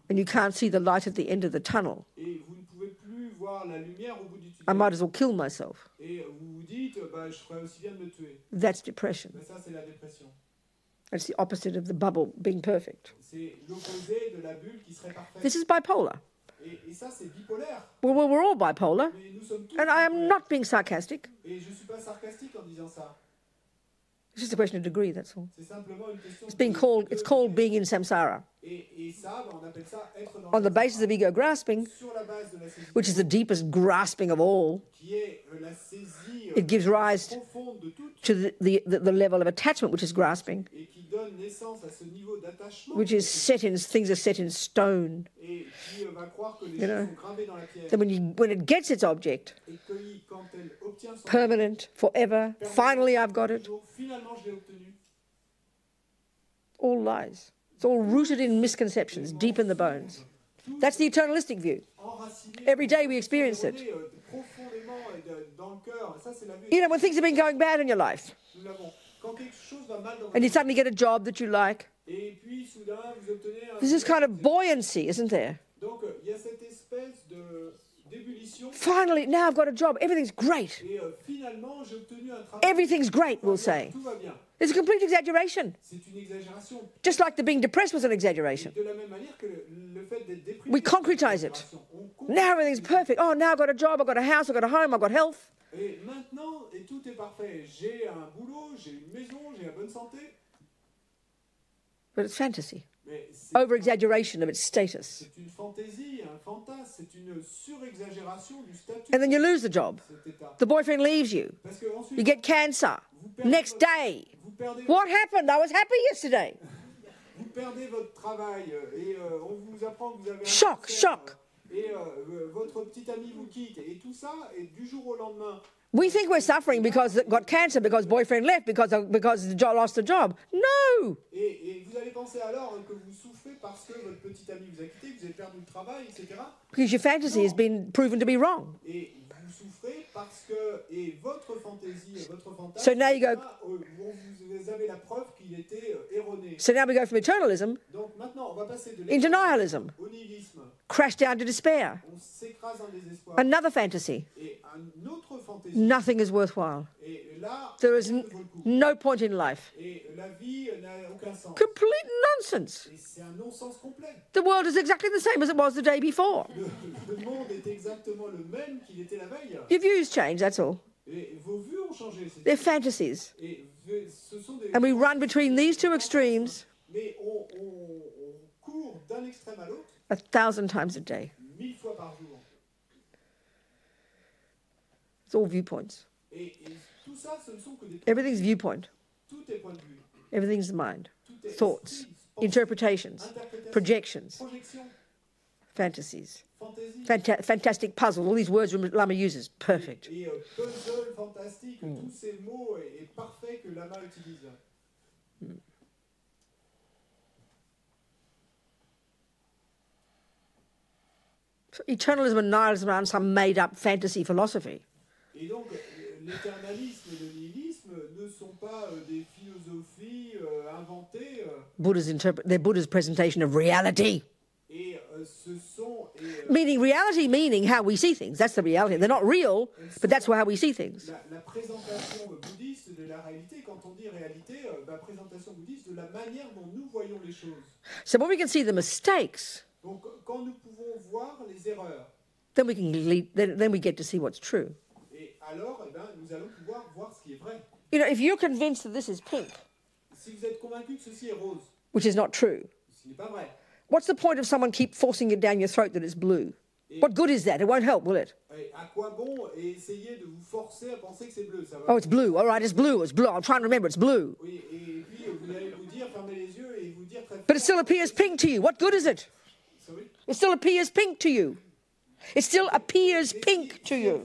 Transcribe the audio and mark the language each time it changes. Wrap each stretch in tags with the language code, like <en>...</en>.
<en>and you can't see the light at the end of the tunnel.</en> <fr>Et vous ne pouvez plus voir la lumière au bout du</fr> <en>I</en> <fr>tunnel.</fr> <en>might as well kill myself.</en> <fr>Et vous vous dites, bah, je ferais aussi bien de me tuer.</fr> <en>That's depression.</en> <fr>Mais ça, c'est la dépression.</fr> <en>That's the opposite of the bubble being perfect.</en> <fr>C'est l'opposé de la bulle qui serait parfaite.</fr> <en>This is bipolar.</en> <fr>Et ça, c'est bipolaire.</fr> <en>Well, we're all bipolar,</en> <fr>Mais nous sommes tous</fr> <en>and I am</en> <fr>bipolaires.</fr> <en>not being sarcastic.</en> <fr>Et je ne suis pas sarcastique en disant ça.</fr> <en>It's just a question of degree, that's all.</en> <fr>C'est simplement une question</fr> <en>It's called being in samsara.</en> <fr>Et ça, bah, on appelle ça être dans</fr> <en>On the</en> <fr>le</fr> <en>basis of ego grasping,</en> <fr>sur la base de la saisie,</fr> <en>which is the deepest grasping of all,</en> <fr>qui est la saisie</fr> <en>it gives rise</en> <fr>profonde de toutes</fr> <en>to the level of attachment, which is grasping,</en> <fr>et qui donne naissance à ce niveau d'attachement</fr> <en>which is things are set in stone.</en> <fr>et qui va croire que les</fr> <en>You</en> <fr>choses</fr> <en>know.</en> <fr>sont gravées dans la pierre.</fr> <en>Then when it gets its object,</en> <fr>Et quand elle obtient son</fr> <en>permanent, forever, finally I've got it,</en> <fr>jour, finalement je l'ai obtenu.</fr> <en>all lies. It's all rooted in misconceptions, deep in the bones. That's the eternalistic view.</en> <fr>Enraciné,</fr> <en>Every day we experience it.</en> <fr>profondément dans le cœur. Ça, c'est la vue.</fr> <en>You know, when things have been going bad in your life,</en> <fr>Nous l'avons. Quand quelque chose va mal dans</fr> <en>and you</en> <fr>votre vie,</fr> <en>suddenly get a job that you like,</en> <fr>et puis soudain vous obtenez</fr> <en>There's this kind of buoyancy, isn't there?</en> <fr>Donc, il y a cette espèce d'ébullition.</fr> <en>Finally, now I've got a job. Everything's great.</en> <fr>Et finalement, j'ai obtenu un travail.</fr> <en>Everything's great, we'll say.</en> <fr>Tout va bien.</fr> <en>It's a complete exaggeration.</en> <fr>C'est une exagération.</fr> <en>Just like the being depressed was an exaggeration.</en> <fr>De la même manière que le fait d'être déprimé.</fr> <en>We concretize it. Now everything's perfect. Oh, now I've got a job, I've got a house, I've got a home, I've got health.</en> <fr>Et maintenant, et tout est parfait. J'ai un boulot, j'ai une maison, j'ai la bonne santé.</fr> <en>But it's fantasy. Over-exaggeration of its status.</en> <fr>C'est une fantaisie, un fantasme, c'est une surexagération du statut.</fr> <en>And then you lose the job. The boyfriend leaves you.</en> <fr>Parce que ensuite,</fr> <en>You get cancer. Next day. What happened? I was happy yesterday.</en> <fr>Vous perdez votre travail et on vous apprend que vous avez un</fr> <en>Shock,</en> <fr>cancer,</fr> <en>shock.</en> <fr>Et votre petit ami vous quitte et tout ça, et du jour au lendemain.</fr> <en>We think we're suffering because it got cancer, because boyfriend left, because the job lost the job. No!</en> <fr>Et vous allez penser alors que vous souffrez parce que votre petit ami vous a quitté, que vous avez perdu le travail, etc.</fr> <en>Because your fantasy has been proven to be wrong.</en> <fr>Et vous souffrez parce que votre fantaisie, votre fantasme,</fr> <en>So now you go.</en> <fr>vous avez la preuve qu'il était erroné.</fr> <en>So now we go from eternalism</en> <fr>Donc maintenant, on va passer de</fr> <en>into nihilism.</en> <fr>au nihilisme.</fr> <en>Crash down to despair.</en> <fr>On s'écrase en désespoir.</fr> <en>Another fantasy.</en> <fr>Et une autre fantaisie.</fr> <en>Nothing is worthwhile.</en> <fr>Et là,</fr> <en>There is</en> <fr>rien ne vaut le coup.</fr> <en>no point in life.</en> <fr>Et la vie n'a aucun sens.</fr> <en>Complete nonsense.</en> <fr>Et c'est un non-sens complet.</fr> <en>The world is exactly the same as it was the day before.</en> <fr>Le monde est exactement le même qu'il était la veille.</fr> <en>Your views change, that's all.</en> <fr>Et vos vues ont changé.</fr> <en>They're fantasies.</en> <fr>Et ce sont des...</fr> <en>And we run between these two extremes</en> <fr>Mais on court d'un extrême à l'autre</fr> <en>1,000 times a day.</en> <fr>1000 fois par jour.</fr> <en>It's all viewpoints.</en> <fr>Et tout ça, ce ne sont que des...</fr> <en>Everything's viewpoint.</en> <fr>Tout est point de vue.</fr> <en>Everything's mind.</en> <fr>Tout est</fr> <en>Thoughts.</en> <fr>esprit, pensée,</fr> <en>Interpretations.</en> <fr>interprétation,</fr> <en>Projections.</en> <fr>projection,</fr> <en>Fantasies.</en> <fr>fantaisie.</fr> <en>Fantastic puzzle. All these words Lama uses. Perfect.</en> <fr>Et puzzle, fantastique, tous ces mots est parfait que Lama utilise.</fr> <en>Eternalism and nihilism aren't some made-up fantasy philosophy.</en> <fr>Et donc, l'éternalisme et le nihilisme ne sont pas des philosophies inventées.</fr> <en>They're Buddha's presentation of reality.</en> <fr>Et ce sont...</fr> <en>Meaning how we see things. That's the reality. They're not real, but that's how we see things.</en> <fr>La présentation bouddhiste de la réalité, quand on dit réalité, la présentation bouddhiste de la manière dont nous voyons les choses.</fr> <en>So when we can see the mistakes,</en> <fr>Donc, quand nous pouvons voir les erreurs,</fr> <en>then we get to see what's true.</en> <fr>et alors, nous allons pouvoir voir ce qui est vrai.</fr> <en>You know, if you're convinced that this is pink,</en> <fr>Si vous êtes convaincu que ceci est rose,</fr> <en>which is not true,</en> <fr>ce n'est pas vrai.</fr> <en>what's the point of someone keep forcing it down your throat that it's blue? What good is that? It won't help, will it?</en> <fr>Et à quoi bon essayer de vous forcer à penser que c'est bleu, ça va?</fr> <en>Oh, it's blue. All right, it's blue. It's blue. I'll try and remember it's blue.</en> <fr>Oui, et puis vous allez vous dire, fermez les yeux et vous dire très fort.</fr> <en>But it still appears pink to you. What good is it? Sorry? It still appears pink to you. It still appears pink to you.</en>